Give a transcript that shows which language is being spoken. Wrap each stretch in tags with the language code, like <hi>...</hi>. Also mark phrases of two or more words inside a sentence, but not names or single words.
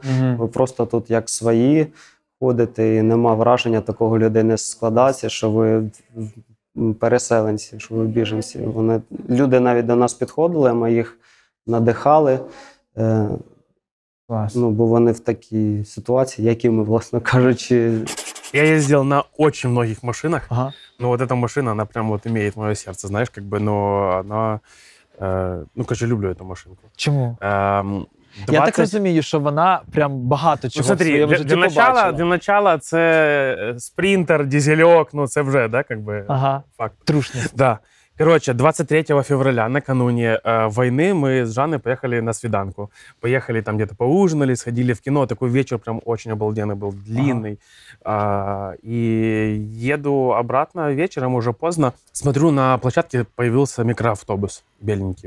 <uk>Ви просто тут як свої ходите, і нема враження такого людей не складається, що ви переселенці, що ви біженці. Люди навіть до нас підходили, ми їх надихали. Бо вони в такій ситуації, які ми, власне кажучи...</uk> <ru>Я ездил на очень многих машинах, но вот эта машина, она прям вот имеет мое сердце, знаешь, она... люблю эту машинку.</ru> <uk>Чому? Я так розумію, що вона прям багато чого в своєму житті побачила.</uk> <ru>Для начала</ru> <uk>це спринтер, дизельок, це вже, факт. Трушність.</uk> <ru>Да. Короче, 23 февраля, накануне войны, мы с Жанной поехали на свиданку. Поехали там где-то поужинали, сходили в кино. Такой вечер прям очень обалденный был, длинный. И еду обратно вечером, уже поздно. Смотрю, на площадке появился микроавтобус беленький.</ru>